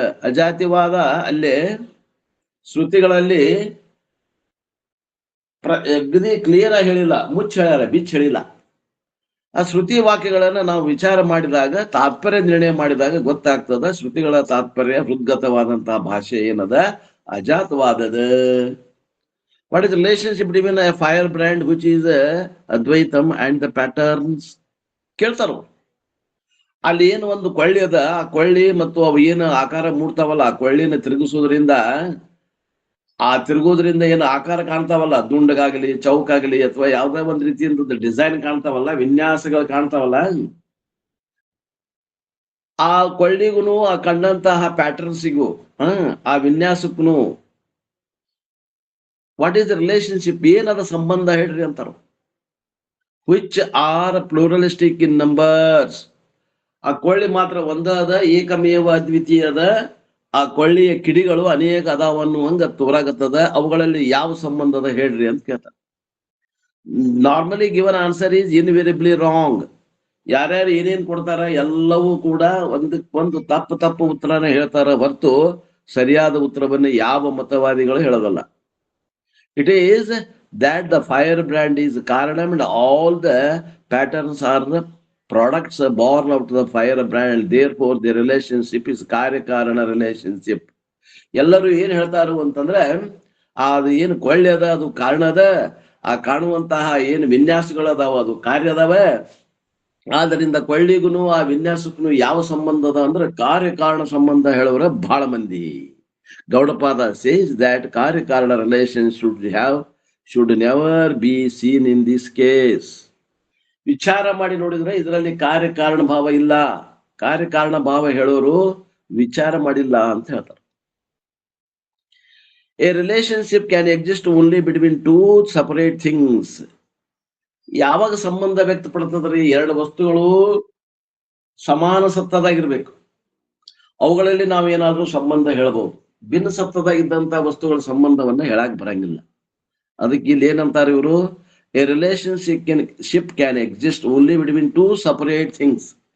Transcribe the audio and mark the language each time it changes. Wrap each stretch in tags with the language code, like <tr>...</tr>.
<kn>ಅಜಾತಿವಾದ ಅಲ್ಲೇ ಶ್ರುತಿಗಳಲ್ಲಿ ಅಗದಿ ಕ್ಲಿಯರ್ ಆಗಿ ಹೇಳಿಲ್ಲ, ಮುಚ್ಚ ಹೇಳ್ಯಾರ, ಬಿಚ್ಚ ಹೇಳಿಲ್ಲ. ಆ ಶ್ರುತಿ ವಾಕ್ಯಗಳನ್ನ ನಾವು ವಿಚಾರ ಮಾಡಿದಾಗ, ತಾತ್ಪರ್ಯ ನಿರ್ಣಯ ಮಾಡಿದಾಗ ಗೊತ್ತಾಗ್ತದ ಶ್ರುತಿಗಳ ತಾತ್ಪರ್ಯ ಹೃದ್ಗತವಾದಂತಹ ಭಾಷೆ ಏನದ, ಅಜಾತವಾದದ.</kn> <en>What is the relationship between a firebrand which is Advaitam and the patterns?</en> <kn>ಕೇಳ್ತಾರ. ಅಲ್ಲಿ ಏನು ಒಂದು ಕೊಳ್ಳಿ ಅದ, ಆ ಕೊಳ್ಳಿ ಮತ್ತು ಅವು ಏನು ಆಕಾರ ಮೂಡ್ತಾವಲ್ಲ, ಆ ಕೊಳ್ಳಿನ ತಿರುಗಿಸೋದ್ರಿಂದ, ಆ ತಿರುಗೋದ್ರಿಂದ ಏನು ಆಕಾರ ಕಾಣ್ತಾವಲ್ಲ, ದುಂಡಗಾಗಲಿ ಚೌಕಾಗಲಿ ಅಥವಾ ಯಾವ್ದೇ ಒಂದ್ ರೀತಿಯಿಂದ ಡಿಸೈನ್ ಕಾಣ್ತಾವಲ್ಲ, ವಿನ್ಯಾಸಗಳು ಕಾಣ್ತಾವಲ್ಲ, ಆ ಕೊಳ್ಳಿಗೂ ಆ ಕಂಡಂತಹ ಪ್ಯಾಟರ್ನ್ಸಿಗೂ ಆ ವಿನ್ಯಾಸಕ್ಕೂ</kn> <en>what is the relationship,</en> <kn>ಏನದ ಸಂಬಂಧ ಹೇಳ್ರಿ ಅಂತಾರ.</kn> <en>Which are pluralistic in numbers.</en> <kn>ಆ ಕೊಳ್ಳಿ ಮಾತ್ರ ಒಂದಾದ, ಏಕಮೇವ ಅದ್ವಿತೀಯದ. ಆ ಕೊಳ್ಳಿಯ ಕಿಡಿಗಳು ಅನೇಕ ಅದಾವನ್ನುವಂಗ ತೋರಾಗತ್ತದ. ಅವುಗಳಲ್ಲಿ ಯಾವ ಸಂಬಂಧದ ಹೇಳ್ರಿ ಅಂತ ಕೇಳ್ತಾರೆ.</kn> <en>Normally given answer is invariably wrong.</en> <kn>ಯಾರ್ಯಾರು ಏನೇನ್ ಕೊಡ್ತಾರ ಎಲ್ಲವೂ ಕೂಡ ಒಂದಕ್ಕೊಂದು ತಪ್ಪು ಉತ್ತರನ ಹೇಳ್ತಾರ ಹೊರತು ಸರಿಯಾದ ಉತ್ತರವನ್ನ ಯಾವ ಮತವಾದಿಗಳು ಹೇಳೋದಲ್ಲ.</kn> <en>It is that the firebrand is Karanam and all the patterns are the products born out of the firebrand. Therefore, the relationship is ಕಾರ್ಯಕಾರಣ relationship.</en> <kn>ಎಲ್ಲರೂ ಏನ್ ಹೇಳ್ತಾರು ಅಂತಂದ್ರೆ, ಅದು ಏನು ಕೊಳ್ಳಿ ಅದ ಅದು ಕಾರಣ ಅದ, ಆ ಕಾಣುವಂತಹ ಏನು ವಿನ್ಯಾಸಗಳದಾವ ಅದು ಕಾರ್ಯ ಅದಾವ. ಆದ್ದರಿಂದ ಕೊಳ್ಳಿಗೂ ಆ ವಿನ್ಯಾಸಕ್ಕೂ ಯಾವ ಸಂಬಂಧ ಅದ ಅಂದ್ರೆ ಕಾರ್ಯಕಾರಣ ಸಂಬಂಧ ಹೇಳೋರ ಬಹಳ ಮಂದಿ.</kn> <en>Gaudapada says that karya-karana relation should never be seen in this case.</en> <kn>ವಿಚಾರ ಮಾಡಿ ನೋಡಿದ್ರೆ ಇದರಲ್ಲಿ ಕಾರ್ಯಕಾರಣ ಭಾವ ಇಲ್ಲ. ಕಾರ್ಯಕಾರಣ ಭಾವ ಹೇಳೋರು ವಿಚಾರ ಮಾಡಿಲ್ಲ ಅಂತ ಹೇಳ್ತಾರೆ.</kn> <en>A relationship can exist only between two separate things.</en> <kn>ಯಾವಾಗ ಸಂಬಂಧ ವ್ಯಕ್ತಪಡ್ತದ್ರಿ, ಎರಡು ವಸ್ತುಗಳು ಸಮಾನ ಸತ್ತದಾಗಿರ್ಬೇಕು. ಅವುಗಳಲ್ಲಿ ನಾವೇನಾದ್ರೂ ಸಂಬಂಧ ಹೇಳ್ಬೋದು. ಭಿನ್ನ ಸತ್ತದಾಗಿದ್ದಂತ ವಸ್ತುಗಳ ಸಂಬಂಧವನ್ನ ಹೇಳಕ್ ಬರಂಗಿಲ್ಲ. ಅದಕ್ಕೆ ಇಲ್ಲಿ ಏನಂತಾರೆ ಇವರು,</kn> <en>A relationship can exist only between two separate things.</en>